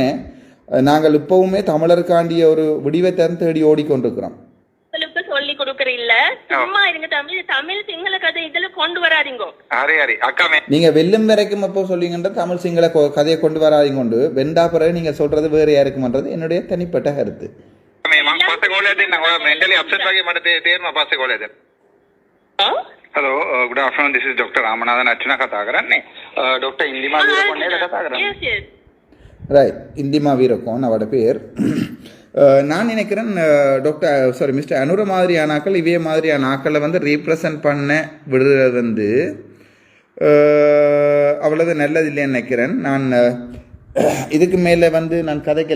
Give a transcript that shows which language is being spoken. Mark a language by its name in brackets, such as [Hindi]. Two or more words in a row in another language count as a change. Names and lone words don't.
[Tamil] நாங்கள் இப்போவுமே தமிழருக்காண்டிய ஒரு விடிவை தேடி ஓடிக்கொண்டிருக்கிறோம். சொல்லி கொடுக்கற இல்ல, சும்மா இருங்க தம்பி. தமிழ் சிங்கள கதை இதுல கொண்டு வராதீங்க. நீங்க வெல்லும் வரைக்கும் அப்போ சொல்லிங்கன்ற தமிழ் சிங்கள கதையை கொண்டு வராதீங்க. கொண்டு வெண்டா பிறகு நீங்க சொல்றது வேற யாருக்குமன்றது என்னுடைய தனிப்பட்ட கருத்து. [English] hello good afternoon this is Dr. [Sinhala] රාමනාදන් අච්චුනා කතා කරන්නේ. Dr. ඉන්දිමා වීරකෝන් නේද කතා කරන්නේ? [Tamil] ரைட். இந்திமா வீரகோன் அவட பேர். நான் நினைக்கிறேன் [English] doctor mister [Tamil] அனுர மாதிரியான ஆக்கள் இவைய மாதிரியான ஆக்களை வந்து ரீப்ரசன்ட் பண்ண விடுறது வந்து அவ்வளவு நல்லது இல்லைன்னு நினைக்கிறேன். நான் இதுக்கு மேலே வந்து நான் கதைக்கல.